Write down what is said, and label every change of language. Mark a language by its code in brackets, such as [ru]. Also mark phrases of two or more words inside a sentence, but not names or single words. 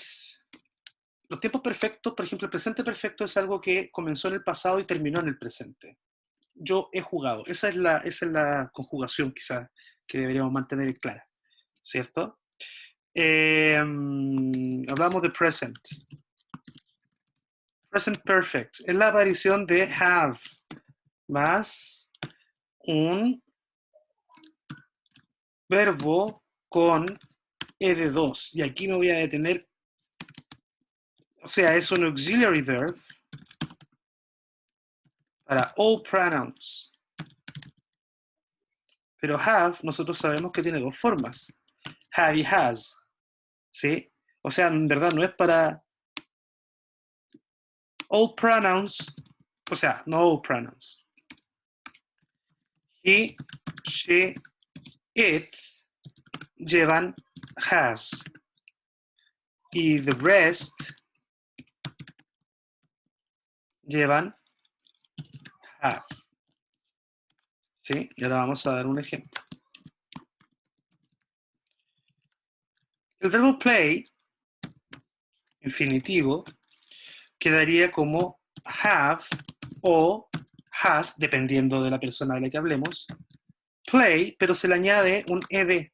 [es] Los tiempos perfectos, por ejemplo, el presente perfecto es algo que comenzó en el pasado y terminó en el presente. Yo he jugado. Esa es la conjugación quizás que deberíamos mantener clara, ¿cierto? Hablamos de [en] present. Present perfect. [es] Es la aparición de have más un verbo con ed2. Y aquí me voy a detener. O sea, es un [en] auxiliary verb [es] para [en] all pronouns. [es] Pero have, nosotros sabemos que tiene dos formas. Have y has. ¿Sí? O sea, en verdad no es para [en] all pronouns. [es] O sea, no [en] all pronouns. He, she, it [es] llevan has. Y [en] the rest [es] llevan have. ¿Sí? Y ahora vamos a dar un ejemplo. El verbo play, infinitivo, quedaría como have o has, dependiendo de la persona de la que hablemos, play, pero se le añade un ed.